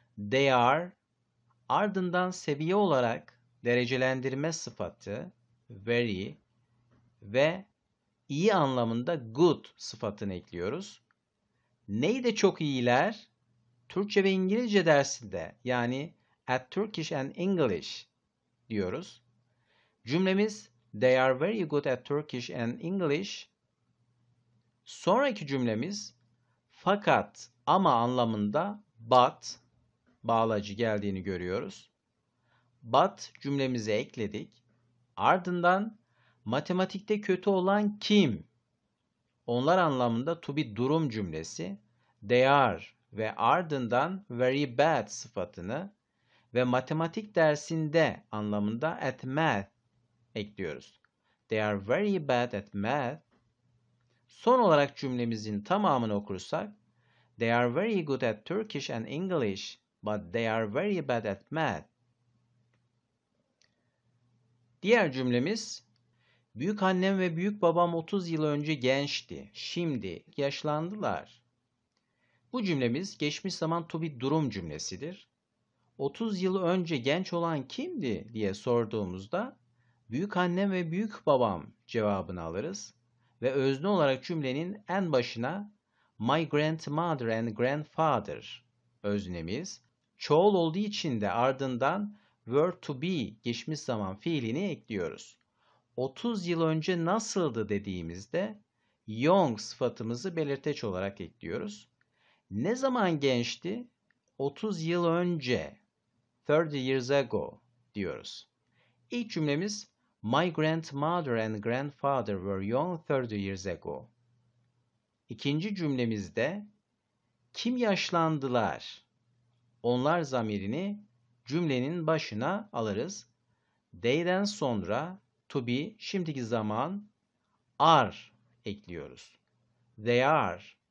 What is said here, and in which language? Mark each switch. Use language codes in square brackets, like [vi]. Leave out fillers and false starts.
[en] They are, [tr] ardından seviye olarak derecelendirme sıfatı very ve iyi anlamında good sıfatını ekliyoruz. Neyde çok iyiler? Türkçe ve İngilizce dersinde yani [en] at Turkish and English [tr] diyoruz. Cümlemiz [en] they are very good at Turkish and English. [tr] Sonraki cümlemiz fakat ama anlamında but bağlacı geldiğini görüyoruz. But cümlemize ekledik. Ardından matematikte kötü olan kim? Onlar anlamında to be durum cümlesi. [en] They are [tr] ve ardından very bad sıfatını ve matematik dersinde anlamında [en] at math [tr] ekliyoruz. [en] They are very bad at math. [tr] Son olarak cümlemizin tamamını okursak [en] they are very good at Turkish and English, but they are very bad at math. [tr] Diğer cümlemiz büyük annem ve büyük babam 30 yıl önce gençti. Şimdi yaşlandılar. Bu cümlemiz geçmiş zaman to be durum cümlesidir. 30 yıl önce genç olan kimdi diye sorduğumuzda büyük annem ve büyük babam cevabını alırız ve özne olarak cümlenin en başına [en] my grandmother and grandfather [tr] öznemiz çoğul olduğu için de ardından were to be geçmiş zaman fiilini ekliyoruz. 30 yıl önce nasıldı dediğimizde young sıfatımızı belirteç olarak ekliyoruz. Ne zaman gençti? 30 yıl önce. [en] 30 years ago [tr] diyoruz. İlk cümlemiz [en] My grandmother and grandfather were young 30 years ago. [tr] İkinci cümlemizde kim yaşlandılar? Onlar zamirini cümlenin başına alırız. They'den sonra to be şimdiki zaman are ekliyoruz. [en] They are.